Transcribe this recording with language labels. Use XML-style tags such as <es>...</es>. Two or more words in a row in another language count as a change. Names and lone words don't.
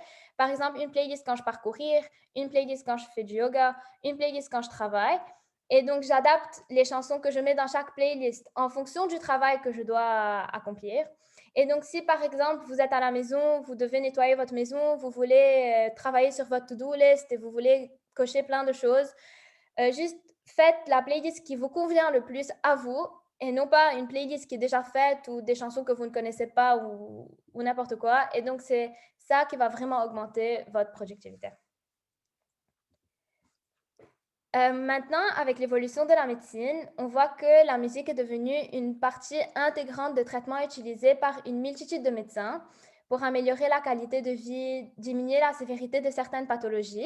<fr>Par exemple, une playlist quand je pars courir, une playlist quand je fais du yoga, une playlist quand je travaille. Et donc, j'adapte les chansons que je mets dans chaque playlist en fonction du travail que je dois accomplir. Et donc, si par exemple, vous êtes à la maison, vous devez nettoyer votre maison, vous voulez travailler sur votre</fr> <en>to-do list</en> <fr>et vous voulez cocher plein de choses, juste faites la playlist qui vous convient le plus à vous et non pas une playlist qui est déjà faite ou des chansons que vous ne connaissez pas ou n'importe quoi. Et donc, c'est ça qui va vraiment augmenter votre productivité. Maintenant, avec l'évolution de la médecine, on voit que la musique est devenue une partie intégrante de traitements utilisés par une multitude de médecins pour améliorer la qualité de vie, diminuer la sévérité de certaines pathologies.</fr>